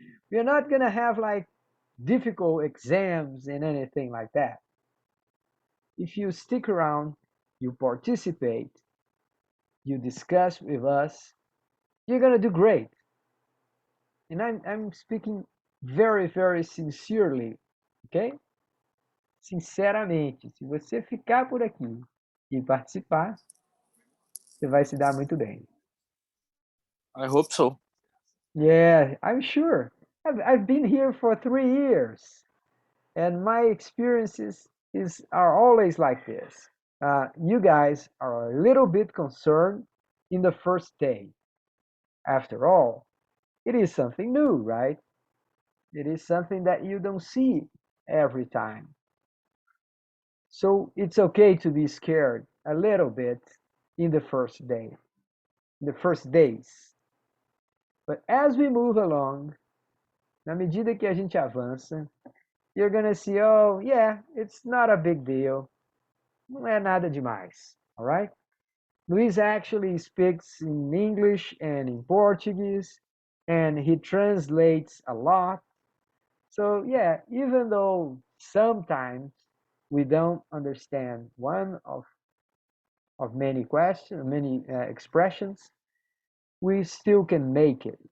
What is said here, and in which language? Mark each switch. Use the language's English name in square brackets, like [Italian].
[English] We're not going to have like difficult exams and anything like that. If you stick around, you participate, you discuss with us, you're going to do great. And I'm speaking very, very sincerely, okay? [Portuguese] Sinceramente, se você ficar por aqui e participar, você vai se dar muito bem. [English] I hope so. Yeah, I'm sure. I've been here for 3 years, and my experiences are always like this. You guys are a little bit concerned in the first day. After all, it is something new, right? It is something that you don't see every time. So it's okay to be scared a little bit in the first day, in the first days. But as we move along, [Portuguese] na medida que a gente avança, [English] you're gonna see, oh, yeah, it's not a big deal. [Portuguese] Não é nada demais, [English] all right? Luis actually speaks in English and in Portuguese, and he translates a lot. So, yeah, even though sometimes we don't understand one of many questions, many expressions, we still can make it.